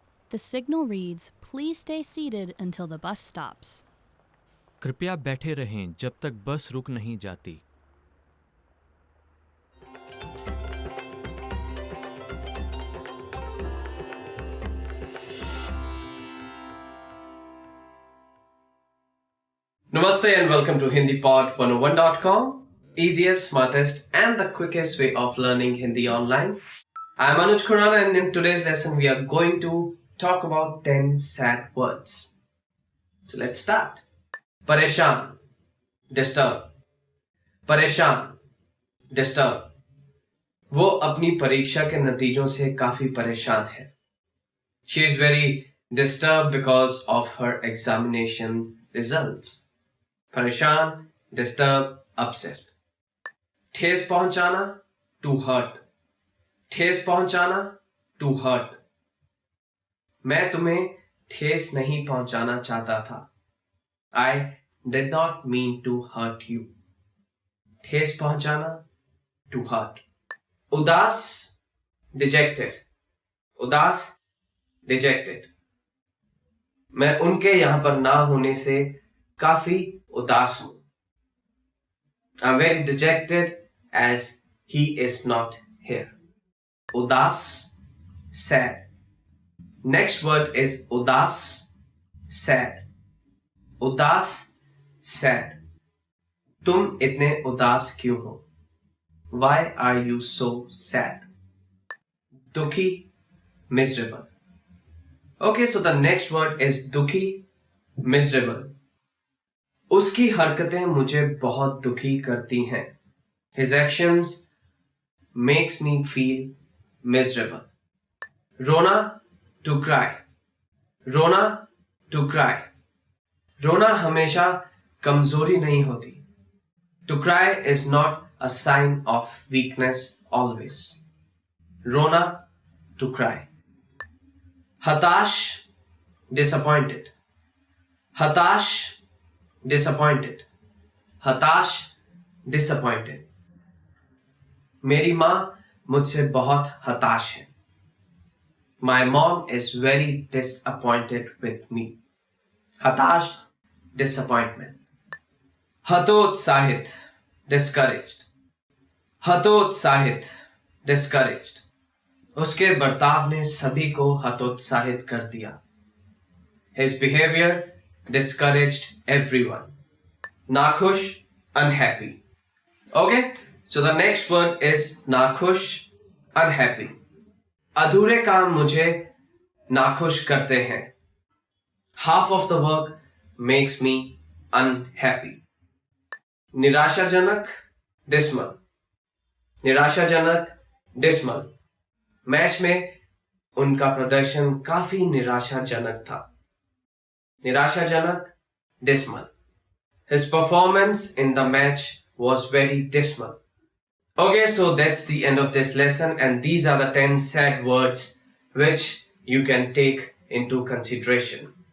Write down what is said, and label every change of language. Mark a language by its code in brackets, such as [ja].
[en] The signal reads, "Please stay seated until the bus stops." [hi] कृपया बैठे रहें जब तक बस रुक नहीं जाती। [en] Namaste and welcome to HindiPod101.com, easiest, smartest and the quickest way of learning Hindi online. I am Anuj Khurana and in today's lesson we are going to talk about 10 sad words. So let's start. Pareshan, disturb. Pareshan, disturb. [hi] वो अपनी परीक्षा के नतीजों से काफी परेशान है. [en] She is very disturbed because of her examination results. परेशान, disturb, upset. ठेस पहुंचाना, to hurt. ठेस पहुंचाना, to hurt. [hi] मैं तुम्हें ठेस नहीं पहुंचाना चाहता था. [en] I did not mean to hurt you. ठेस पहुंचाना, to hurt. उदास, dejected. उदास, dejected. [hi] मैं उनके यहां पर ना होने से काफी उदास हूं. [en] I'm very dejected as he is not here. Udas, sad. Next word is udas, sad. Udas, sad. [hi] तुम इतने उदास क्यों हो? [en] Why are you so sad? दुखी, miserable. Okay, so the next word is दुखी, miserable. [hi] उसकी हरकतें मुझे बहुत दुखी करती हैं. [en] His actions makes me feel miserable. रोना, to cry. रोना, to cry. [hi] रोना हमेशा कमजोरी नहीं होती. [en] To cry is not a sign of weakness always. रोना, to cry. हताश, disappointed. हताश, disappointed. हताश, disappointed. [hi] मेरी माँ मुझसे बहुत हताश है. [en] My mom is very disappointed with me. हताश, disappointment. हतोत्साहित, discouraged. हतोत्साहित, discouraged. [hi] उसके बर्ताव ने सभी को हतोत्साहित कर दिया. [en] His behavior discouraged everyone. नाखुश, unhappy. Okay, so the next word is नाखुश, unhappy. [hi] अधूरे काम मुझे नाखुश करते हैं. [en] Half of the work makes me unhappy. निराशाजनक, dismal. निराशाजनक, dismal. [hi] मैच में उनका प्रदर्शन काफी निराशाजनक था. [en] निराशाजनक, dismal. His performance in the match was very dismal. Okay, so that's the end of this lesson, and these are the 10 sad words which you can take into consideration.